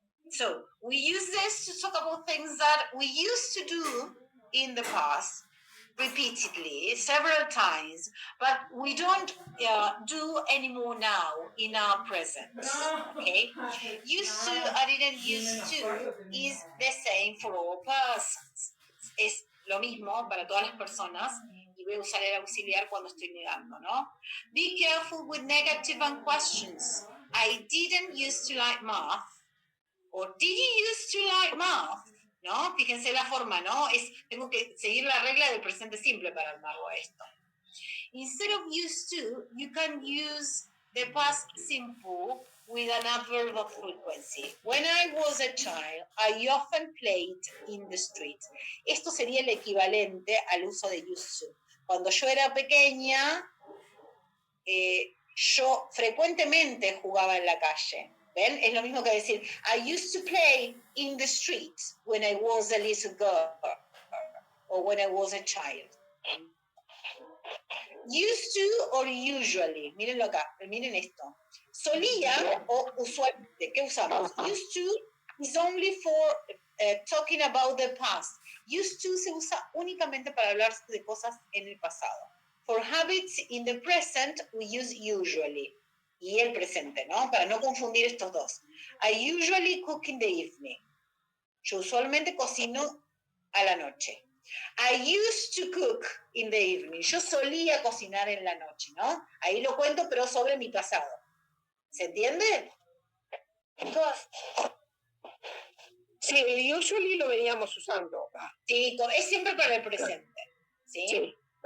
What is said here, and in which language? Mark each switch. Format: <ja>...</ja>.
<en>So we use this to talk about things that we used to do in the past repeatedly, several times, but we don't do anymore now in our present. Okay? Used to, I didn't used to is the same for all persons.</en> <es>Es lo mismo para todas las personas. Y voy a usar el auxiliar cuando estoy negando, ¿no?</es> <en>Be careful with negative and questions. I didn't used to like math. Or did you used to like math?</en> <es>¿No? Fíjense la forma, ¿no? Tengo que seguir la regla del presente simple para armarlo esto.</es> <en>Instead of used to, you can use the past simple with an adverb of frequency. When I was a child, I often played in the street.</en> <es>Esto sería el equivalente al uso de used to. Cuando yo era pequeña, yo frecuentemente jugaba en la calle. ¿Ven? Es lo mismo que decir,</es> <en>I used to play in the street when I was a little girl or when I was a child. Used to or usually.</en> <es>Mírenlo acá, miren esto. Solía o usualmente, ¿qué usamos?</es> <en>Used to is only for talking about the past.</en> <es>Used to se usa únicamente para hablar de cosas en el pasado.</es> <en>For habits in the present, we use usually.</en> <es>y el presente, ¿no? Para no confundir estos dos.</es> <en>I usually cook in the evening.</en> <es>Yo usualmente cocino a la noche.</es> <en>I used to cook in the evening.</en> <es>Yo solía cocinar en la noche, ¿no? Ahí lo cuento, pero sobre mi pasado. ¿Se entiende? Sí, el usually lo veníamos usando. Sí, es siempre para el presente. ¿Sí? Sí.</es>